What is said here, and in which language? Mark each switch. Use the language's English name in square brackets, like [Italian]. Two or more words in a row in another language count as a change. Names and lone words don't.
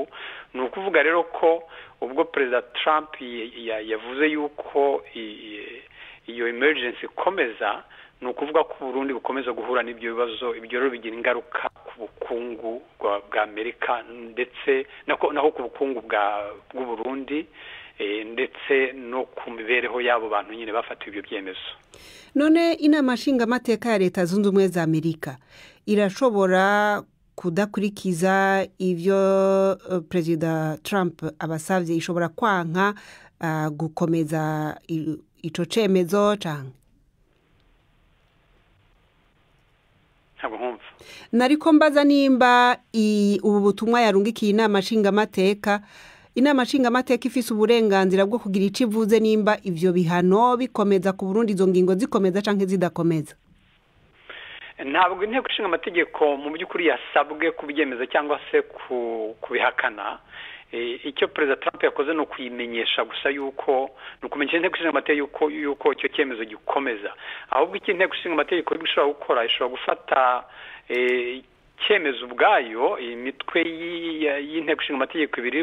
[Kinyarwanda] Ni ukuvuga rero ko ubwo Perezida Trump yavuze yuko iyo emergency ikomeza, ni ukuvuga ko Burundi bukomeza guhura n'ibyo bibazo. Ibyo rero bigira ingaruka ku bukungu bwa Amerika ndetse naho ku bukungu bw'u Burundi, ndetse no ku mibereho y'abo bantu nyine bafatiwe ibyo byemezo. [Rundi] None inama nshingamateka ya Leta Zunze Ubumwe za Amerika irashobora kudakurikiza ivyo perezida Trump abasavye ishobora kwanka gukomeza ico cemezo canke nariko mbaza nimba ubu butumwa yarungikiye inama nshingamateka ifise uburenganzira bwo kugira ico ivuze nimba ivyo bihano bikomeza ku Burundi izo ngingo zikomeza canke zidakomeza. [Kinyarwanda] Ntabwo inteko ishinga amategeko mu by'ukuri yasabwe kubyemeza cyangwa se kubihakana. Icyo perezida Trump yakoze no kuyimenyesha gusa yuko nukumenyesha inteko ishinga amategeko yuko icyo cyemezo gikomeza. Ahubwo iki inteko ishinga amategeko ishobora gukora ishobora gufata cyemezo ubwayo imitwe y'inteko ishinga amategeko ibiri